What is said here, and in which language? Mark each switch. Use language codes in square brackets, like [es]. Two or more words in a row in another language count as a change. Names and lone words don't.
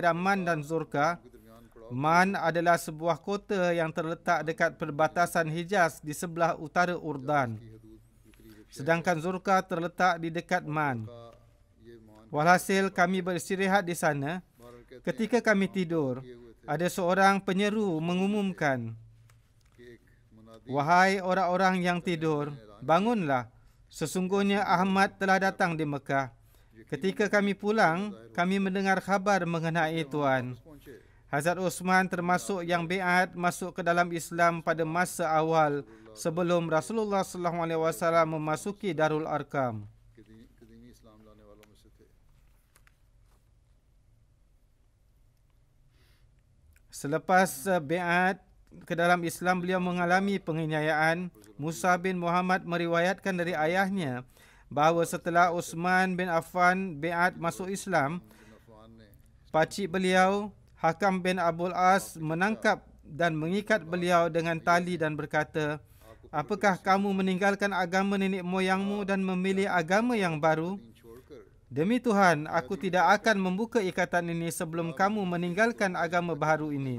[ur] के दरमियान पड़ा [id] Man adalah sebuah kota yang terletak dekat perbatasan Hijaz di sebelah utara Urdan. Sedangkan Zurqa terletak di dekat Man. Walhasil kami beristirahat di sana. Ketika kami tidur, ada seorang penyeru mengumumkan, "Wahai orang-orang yang tidur, bangunlah. Sesungguhnya Ahmad telah datang di Mekah." Ketika kami pulang, kami mendengar khabar mengenai Tuan. Hazrat Osman termasuk yang biat masuk ke dalam Islam pada masa awal sebelum Rasulullah SAW memasuki Darul Arkam. Selepas biat ke dalam Islam, beliau mengalami penganiayaan. Musa bin Muhammad meriwayatkan dari ayahnya bahawa setelah Uthman bin Affan biat masuk Islam, pakcik beliau Hakam bin Abul As menangkap dan mengikat beliau dengan tali dan berkata, "Apakah kamu meninggalkan agama nenek moyangmu dan memilih agama yang baru? Demi Tuhan, aku tidak akan membuka ikatan ini sebelum kamu meninggalkan agama baru ini."